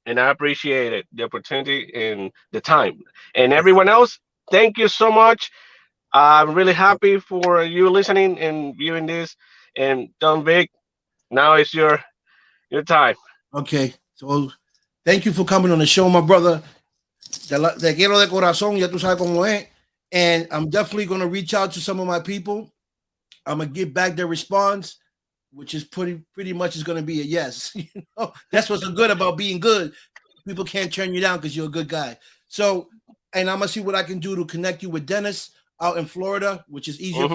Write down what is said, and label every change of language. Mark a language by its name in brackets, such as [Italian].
[English] and I appreciate it, the opportunity and the time. And everyone else, thank you so much. I'm really happy for you listening and viewing this. And Don Vic, now it's your time. Okay. So thank you for coming on the show, my brother. [Spanish] Te quiero de corazón, ya tú sabes cómo es. [English] And I'm definitely going to reach out to some of my people. I'm going to get back their response, which is pretty much is going to be a yes. That's what's so good about being good. People can't turn you down because you're a good guy. So, and I'm going to see what I can do to connect you with Dennis out in Florida, which is easier for